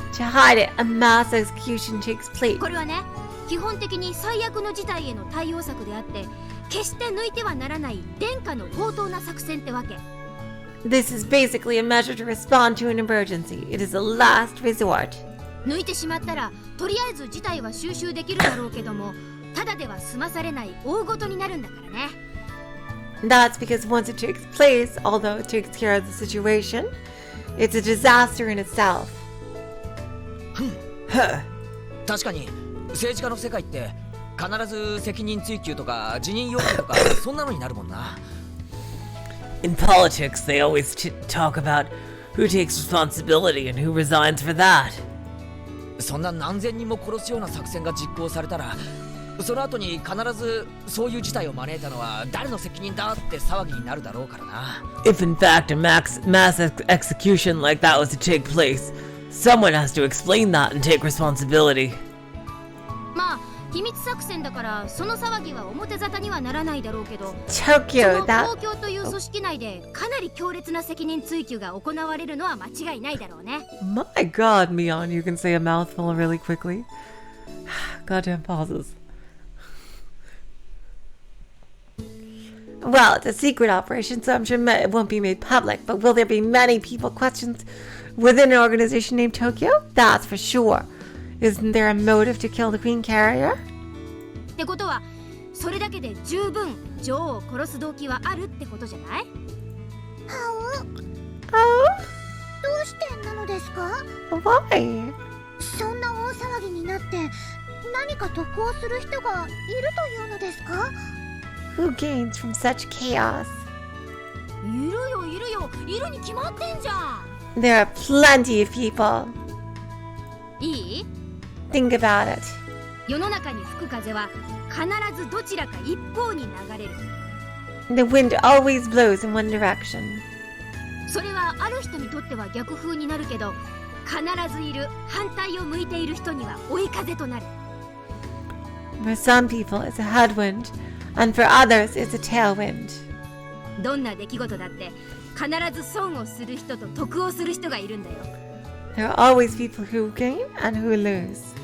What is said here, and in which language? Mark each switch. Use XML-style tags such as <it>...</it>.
<en>To hide it, a mass execution takes place.</en> <ja>これはね基本的に最悪の事態への対応策であって決して抜いてはならない殿下の放蕩な作戦ってわけ</ja> <en>This is basically a measure to respond to an emergency. It is a last resort.</en> <ja>抜いてしまったらとりあえず事態は収拾できるだろうけどもただでは済まされない大事になるんだからね</ja> <en>That's because once it takes place, although it takes care of the situation, it's a disaster in itself.</en> <ja>確かに政治家の世界って必ず責任追及とか辞任要求とかそんなのになるもんな。</ja> <en>In politics, they always talk about who takes responsibility and who resigns for that.</en> <ja>そんな何千人も殺すような作戦が実行されたら、その後に必ずそういう事態を招いたのは誰の責任だって騒ぎになるだろうからな。</ja> <en>If in fact a mass execution like that was to take place, someone has to explain that and take responsibility.</en> <ja>まあ秘密作戦だからその騒ぎは表沙汰にはならないだろうけど、</ja> <en>Tokyo,</en> <ja>その</ja> <en>that</en> <ja>東京という組織内でかなり強烈な責任追及が行われるのは間違いないだろうね。</ja> <en>My god, Mion, you can say a mouthful really quickly. Goddamn pauses. Well, it's a secret operation, so I'm sure it won't be made public. But will there be many people questions within an organization named Tokyo? That's for sure. Isn't there a motive to kill the Queen Carrier?</en> <ja>ってことはそれだけで十分女王を殺す動機はあるってことじゃない？はう。ど</ja> <en>Oh,</en> <ja>うしてなのですか？</ja> <en>why?</en> <ja>そんな大騒ぎになって何か得をする人がいるというのですか？</ja> <en>Who gains from such chaos?</en> <ja>いるよいるよ、いるに決まってんじゃん。</ja> <en>There are plenty of people.</en> <ja>いい？</ja> <en>Think about it.</en> <ja>世の中に吹く風は必ずどちらか一方に流れる。</ja> <en>The wind always blows in one direction.</en> <ja>それはある人にとっては逆風になるけど、必ずいる反対を向いている人には追い風となる。</ja> <en>For some people, it's a headwind, and for others, it's a tailwind.</en> <ja>どんな出来事だって必ず損をする人と得をする人がいるんだよ。</ja> <en>There are always people who gain and who lose.</en>